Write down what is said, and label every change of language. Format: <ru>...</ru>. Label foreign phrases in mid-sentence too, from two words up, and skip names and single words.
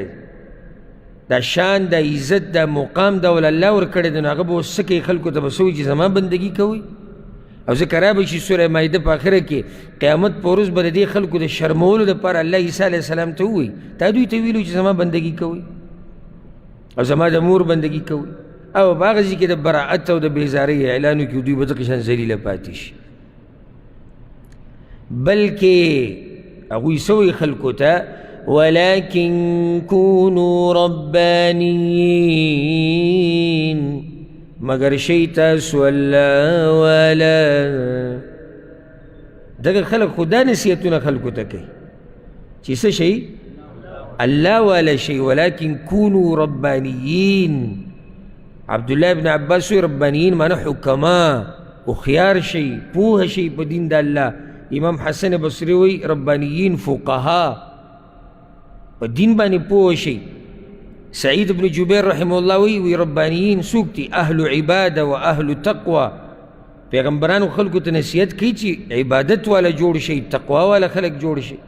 <ps>دی دا شان دا عزت دا مقام دا ول الله ورکړی دی نو هغه به اوس څه کوي خلکو ته به څه وایي چې زما بندګي کوئ او ذکر رابه شي سوره مائده په آخره کې قیامت په ورځ به د دې خلکو د شرمولو دپاره الله عیسی</ps> <ar>علیه السلام</ar> <ps>ته ووایي تا دوی ته ویلو چې زما بندګي کوئ او زما د مور بندګي کوئ او په هغه ځای کې د براعت او د بېزارۍ اعلان وکړي دوی به دغه شان ذلیله پاتې شي بلکې هغوی څه وایي خلکو ته</ps> <ar>ولكن كونوا ربانیین</ar> <ps>مگر شی تاسو الله والا دغه خلک خو دا نصیحتونه خلکو ته کوي چې څه شی الله والا شی</ps> <ar>ولكن كونوا ربانیین</ar> <ps>عبدالله ابن عباس وی ربانیین معنی حکما هوښیار شي پوه شي په دین د الله امام حسن بصری وی ربانیین فقها په دین باندې پوه شي سعید بن جبیر</ps> <ar>رحمه الله</ar> <ps>وی ربانیین څوک دي</ps> <ar>اهل عباده و اهل تقوى</ar> <ps>پیغمبرانو خلکو ته نصیحت کوي چې عبادت والا جوړ شي تقوا والا خلک جوړ شي</ps>